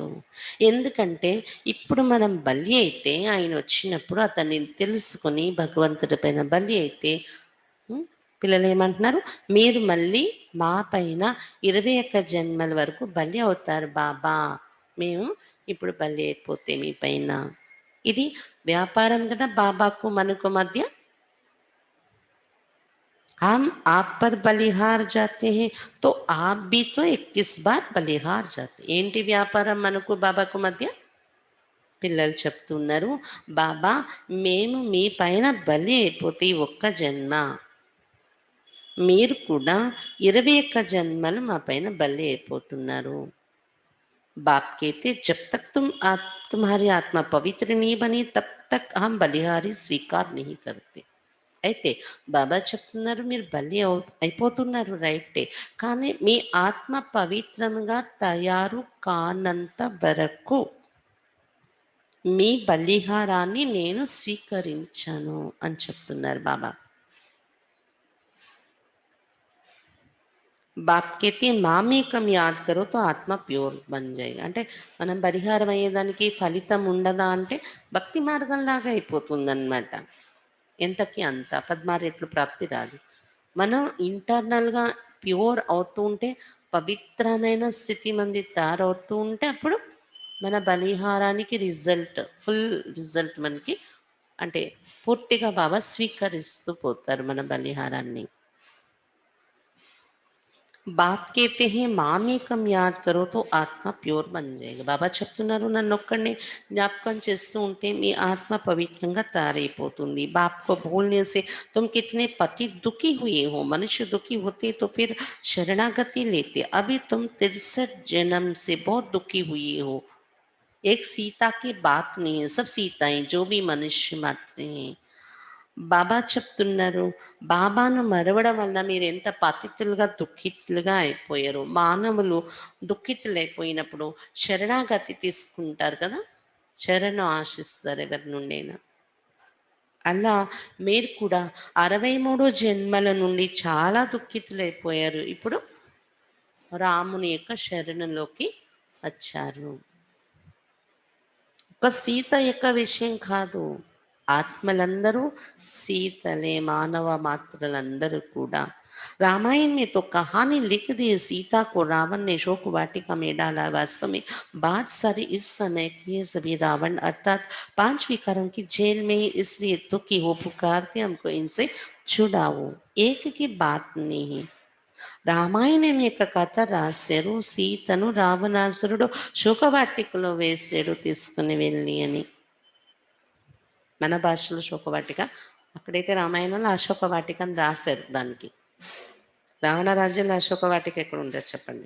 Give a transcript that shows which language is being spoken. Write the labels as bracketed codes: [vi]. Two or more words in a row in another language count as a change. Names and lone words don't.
[te] ఎందుకంటే ఇప్పుడు మనం బలి అయితే ఆయన వచ్చినప్పుడు అతన్ని తెలుసుకొని భగవంతుడి పైన బలి అయితే పిల్లలు ఏమంటున్నారు, మీరు మళ్ళీ మా పైన 21 జన్మల వరకు బలి అవుతారు బాబా, మేము ఇప్పుడు బలి అయిపోతే మీ పైన. ఇది వ్యాపారం కదా బాబాకు మనకు మధ్య. [hi] हम आप पर बलिहार जाते हैं तो आप भी तो 21 बार बलिहार जाते. [te] ఏంటి వ్యాపారం మనకు బాబాకు మధ్య? పిల్లలు చెప్తున్నారు బాబా మేము మీ పైన బలి అయిపోతే ఒక్క జన్మ, మీరు కూడా 21 జన్మలు మా పైన బలి అయిపోతున్నారు. [hi] बाप कहते जब तक तुम्हारी आत्मा पवित्र नहीं बनी तब तक हम बलिहारी स्वीकार नहीं करते. [te] అయితే బాబా చెప్తున్నారు మీరు బలి అయిపోతున్నారు రైటే, కానీ మీ ఆత్మ పవిత్రంగా తయారు కానంత వరకు మీ బలిహారాన్ని నేను స్వీకరించను అని చెప్తున్నారు బాబా. [hi] बाप कहते मामेकम् याद करो तो आत्मा प्योर बन जायेगा. [te] అంటే మనం పరిహారం అయ్యేదానికి ఫలితం ఉండదా అంటే భక్తి మార్గంలాగా అయిపోతుందన్నమాట. ఎంతకి అంత 16 రెట్లు ప్రాప్తి రాదు. మనం ఇంటర్నల్గా ప్యూర్ అవుతూ ఉంటే పవిత్రమైన స్థితి మంది తయారవుతూ ఉంటే అప్పుడు మన బలిహారానికి [en] full result [te] మనకి అంటే పూర్తిగా బాబా స్వీకరిస్తూ పోతారు మన బలిహారాన్ని. [hi] బాప్ कहते हैं मामेकम् याद करो तो आत्मा प्योर बन जायेगा. [te] బాబా చెప్తున్నారు నన్నొక్కడిని జ్ఞాపకం చేస్తూ ఉంటే మీ ఆత్మ పవిత్రంగా తయారైపోతుంది. [hi] बाप को भूलने से तुम कितने पति दुखी हुए हो, मनुष्य दुखी होते तो फिर शरणागति लेते, अभी तुम 63 जन्म से बहुत दुखी हुए हो। एक सीता की बात नहीं है, सब सीताएं जो भी मनुष्य मात्र हैं। [te] బాబా చెప్తున్నారు, బాబాను మరవడం వల్ల మీరెంత పతితులుగా, దుఃఖితులుగా అయిపోయారు. మానవులు దుఃఖితులైపోయినప్పుడు శరణాగతి తీసుకుంటారు కదా! శరణు ఆశిస్తారు ఎవరి నుండైనా. అలా మీరు కూడా 63 జన్మల నుండి చాలా దుఃఖితులైపోయారు. ఇప్పుడు రాముని యొక్క శరణులోకి వచ్చారు. ఒక సీత యొక్క విషయం కాదు. ఆత్మలందరూ సీతలే, మానవ మాత్రులందరూ కూడా। [hi] रामायण में तो कहानी लिख दी, सीता को रावण ने शोक वाटिका में डाला। वास्तव में बात सारी इस समय की है, सभी रावण अर्थात 5 विकारों की जेल में ही, इसलिए दुखी हो पुकारते हमको इनसे छुड़ाओ। एक की बात नहीं। [te] రామాయణం యొక్క కథ రాశారు, సీతను రావణాసురుడు శోకవాటికలో వేసాడు తీసుకుని వెళ్ళి అని. మన భాషలో శోకవాటిక, అక్కడైతే రామాయణంలో అశోకవాటిక అని రాశారు దానికి. రావణ రాజ్యంలో అశోకవాటిక ఎక్కడ ఉండదు చెప్పండి.